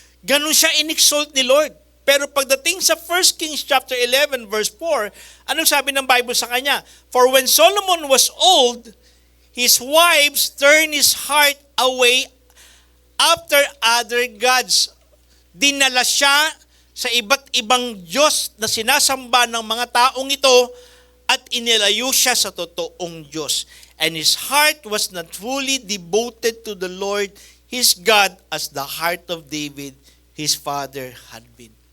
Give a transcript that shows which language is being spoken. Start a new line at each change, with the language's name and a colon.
Filipino: Ganun siya in-exalt ni Lord. Pero pagdating sa 1 Kings chapter 11 verse 4, anong sabi ng Bible sa kanya?
English: For when Solomon was old, his wives turned his heart away after other gods.
Filipino: Dinala siya sa iba't ibang Diyos na sinasamba ng mga taong ito at inilayo siya sa totoong Diyos.
English: And his heart was not fully devoted to the Lord his God as the heart of David, his father, had been.